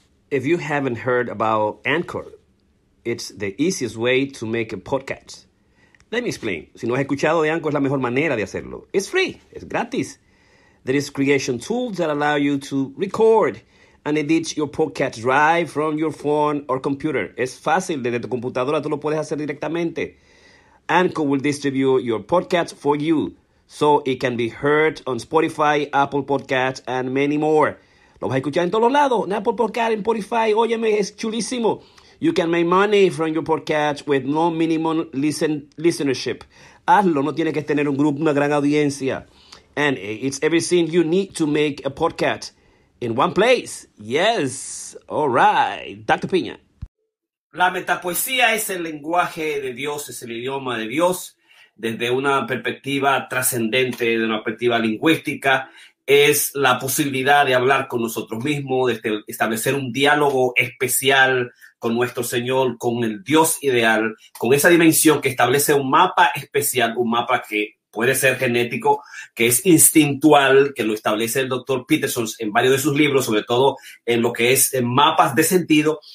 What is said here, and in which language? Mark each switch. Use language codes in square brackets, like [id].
[en] If you haven't heard about Anchor, it's the easiest way to make a podcast. Let me explain. [es] Si no has escuchado de Anchor, es la mejor manera de hacerlo. It's free. Es gratis. [en] There is creation tools that allow you to record and edit your podcast right from your phone or computer. [es] Es fácil. Desde tu computadora tú lo puedes hacer directamente. [en] Anchor will distribute your podcast for you so it can be heard on Spotify, Apple Podcasts, and many more. [es] Lo vas a escuchar en todos lados. En Apple Podcasts, en Spotify. Óyeme, es chulísimo. [en] You can make money from your podcast with no minimum listenership. [es] Hazlo, no tienes que tener un grupo, una gran audiencia. [en] And it's everything you need to make a podcast in one place. Yes. All right. Dr. Piña. [es] La metapoesía es el lenguaje de Dios, es el idioma de Dios desde una perspectiva trascendente, de una perspectiva lingüística. Es la posibilidad de hablar con nosotros mismos, de establecer un diálogo especial con nuestro Señor, con el Dios ideal, con esa dimensión que establece un mapa especial, un mapa que puede ser genético, que es instintual, que lo establece el doctor Peterson en varios de sus libros, sobre todo en lo que es en mapas de sentido.